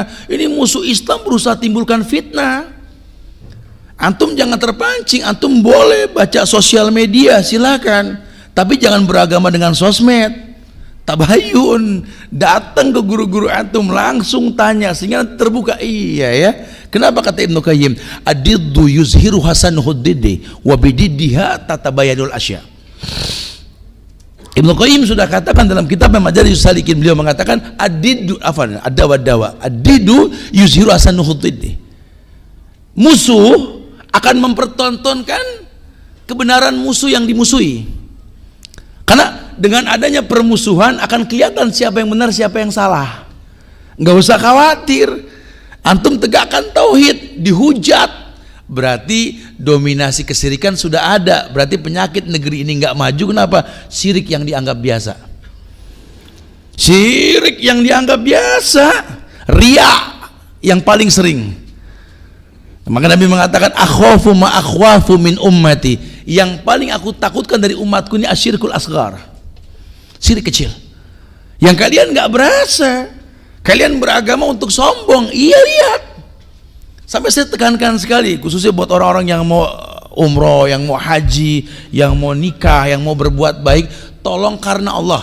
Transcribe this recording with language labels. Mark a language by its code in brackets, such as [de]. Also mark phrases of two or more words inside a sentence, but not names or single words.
[id] Ini musuh Islam berusaha timbulkan fitnah. Antum jangan terpancing, antum boleh baca sosial media, silakan. Tapi jangan beragama dengan sosmed. Tabayun, datang ke guru-guru antum langsung tanya sehingga terbuka. Iya ya. Kenapa kata Ibnu Qayyim? [ar] الضد يظهر حسنه الضد وبضدها تتبين الأشياء. [id] Ibnu Qayyim sudah katakan dalam kitab Majalis Salikin, beliau mengatakan [ar] الضد دواء. الضد يظهر حسنه الضد. [id] Musuh akan mempertontonkan kebenaran musuh yang dimusuhi. Karena dengan adanya permusuhan akan kelihatan siapa yang benar, siapa yang salah. Nggak usah khawatir. Antum tegakkan tauhid, dihujat, berarti dominasi kesirikan sudah ada. Berarti penyakit negeri ini nggak maju. Kenapa? Syirik yang dianggap biasa. Syirik yang dianggap biasa, riya yang paling sering. Maka Nabi mengatakan [ar] أخاف ما أخوف من أمتي. [id] Yang paling aku takutkan dari umatku ini [ar] الشرك الأصغر. [id] Syirik kecil. Yang kalian nggak berasa. Kalian beragama untuk sombong. Iya, lihat. Sampai saya tekankan sekali, khususnya buat orang-orang yang mau umroh, yang mau haji, yang mau nikah, yang mau berbuat baik, tolong karena Allah.